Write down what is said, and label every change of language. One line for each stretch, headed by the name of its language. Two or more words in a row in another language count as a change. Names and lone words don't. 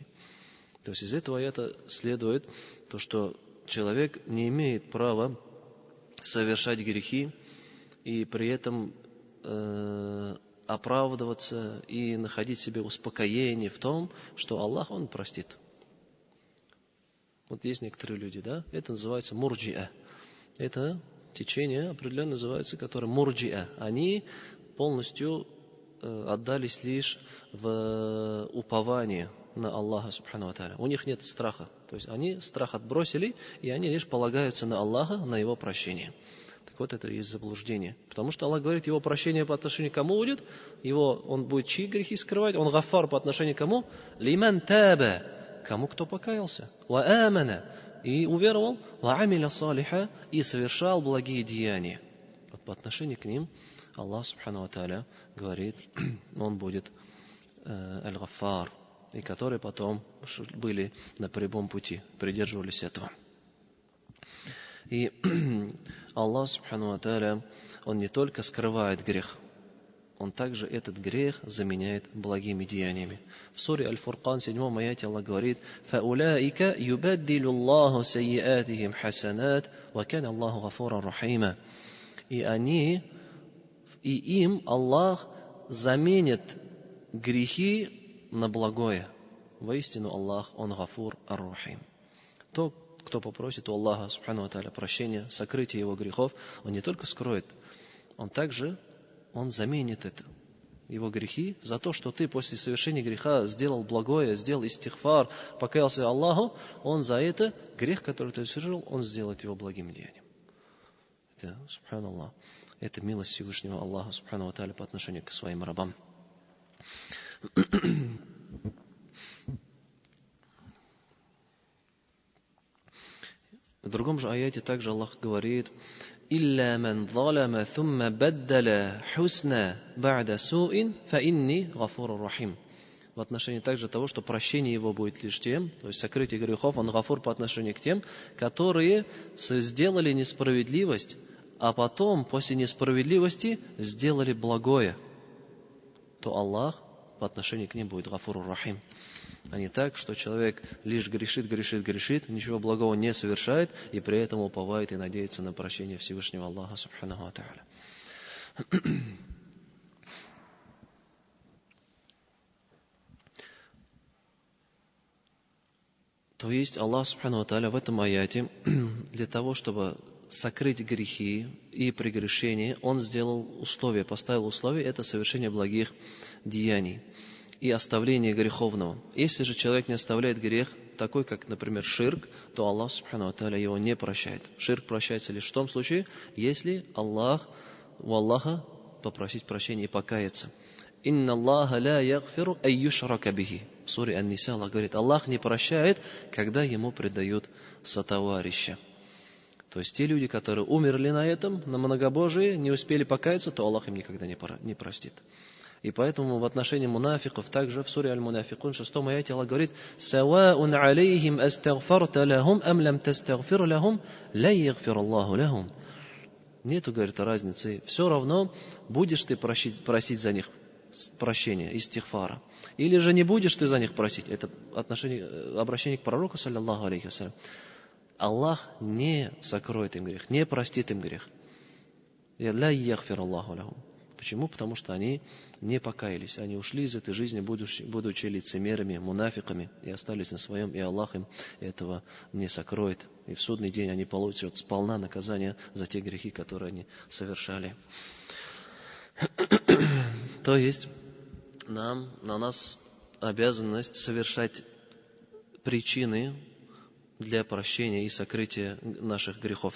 Russian: То есть из этого аята следует то, что человек не имеет права совершать грехи и при этом оправдываться и находить себе успокоение в том, что Аллах, Он простит. Вот есть некоторые люди, это называется мурджиа. Это течение определенно называется, которое мурджиа. Они полностью отдались лишь в упование на Аллаха
Arabic: سبحانه وتعالى.
Russian: У них нет страха. То есть они страх отбросили, и они лишь полагаются на Аллаха, на Его прощение. Так вот, это и есть заблуждение. Потому что Аллах говорит, Его прощение по отношению к кому будет? Он будет чьи грехи скрывать? Он гаффар по отношению к кому?
Arabic: لمن تاب.
Russian: Кому, кто покаялся.
Arabic: وآمن.
Russian: И уверовал.
Arabic: وعمل صالحا.
Russian: И совершал благие деяния. Вот по отношению к ним Аллах
Arabic: سبحانه وتعالى
Russian: говорит, Он будет аль-гаффар. И которые потом были на прямом пути, придерживались этого. И Аллах
Arabic: سبحانه وتعالى,
Russian: Он не только скрывает грех, Он также этот грех заменяет благими деяниями. В суре Аль-Фуркан, 7 аяте Аллах говорит:
Arabic: «فأولئك يبدل الله سيئاتهم حسنات وكان الله غفورا رحيما».
Russian: И им Аллах заменит грехи на благое. Воистину Аллах, Он
Arabic: غفور الرحيم.
Russian: Тот, кто попросит у Аллаха
Arabic: سبحانه وتعالى
Russian: прощения, сокрытия его грехов, Он не только скроет, Он заменит это, его грехи, за то, что ты после совершения греха сделал благое, сделал истихфар, покаялся Аллаху, Он за это грех, который ты совершил, Он сделает его благим деянием. Это, субханаллах, это милость Всевышнего Аллаха
Arabic: سبحانه وتعالى
Russian: по отношению к своим рабам. В другом же аяте также Аллах говорит:
Arabic: «إلا من ظلم ثم بدل حسنا بعد سوء فإني غفور رحيم».
Russian: В отношении также того, что прощение его будет лишь тем, то есть сокрытие грехов, Он гафур по отношению к тем, которые сделали несправедливость, а потом после несправедливости сделали благое, то Аллах по отношению к ним будет
Arabic: غفور رحيم.
Russian: А не так, что человек лишь грешит, ничего благого не совершает, и при этом уповает и надеется на прощение Всевышнего Аллаха
Arabic: سبحانه وتعالى.
Russian: То есть Аллах
Arabic: سبحانه وتعالى
Russian: в этом аяте для того, чтобы сокрыть грехи и прегрешения, Он поставил условие, это совершение благих деяний и оставление греховного. Если же человек не оставляет грех, такой как, например, ширк, то Аллах
Arabic: سبحانه وتعالى
Russian: его не прощает. Ширк прощается лишь в том случае, если у Аллаха попросить прощения и покаяться.
Arabic: «إن الله لا يغفر أن يشرك به».
Russian: В суре Ан-Ниса Аллах говорит, Аллах не прощает, когда ему предают сотоварища. То есть те люди, которые умерли на этом, на многобожии, не успели покаяться, то Аллах им никогда не простит. И поэтому в отношении мунафиков также в суре Аль-Мунафикун 6 аяте Аллах говорит:
Arabic: «سواء عليهم أستغفرت لهم أم لم تستغفر لهم لن يغفر الله لهم».
Russian: Нету, говорит, разницы. Все равно будешь ты просить за них прощения, истигфара. Или же не будешь ты за них просить. Это обращение к пророку,
Arabic: صلى الله عليه وسلم.
Russian: Аллах не сокроет им грех, не простит им грех.
Arabic: لن يغفر الله لهم.
Russian: Почему? Потому что они не покаялись. Они ушли из этой жизни, будучи лицемерами, мунафиками, и остались на своем, и Аллах им этого не сокроет. И в судный день они получат сполна наказание за те грехи, которые они совершали. То есть на нас обязанность совершать причины для прощения и сокрытия наших грехов.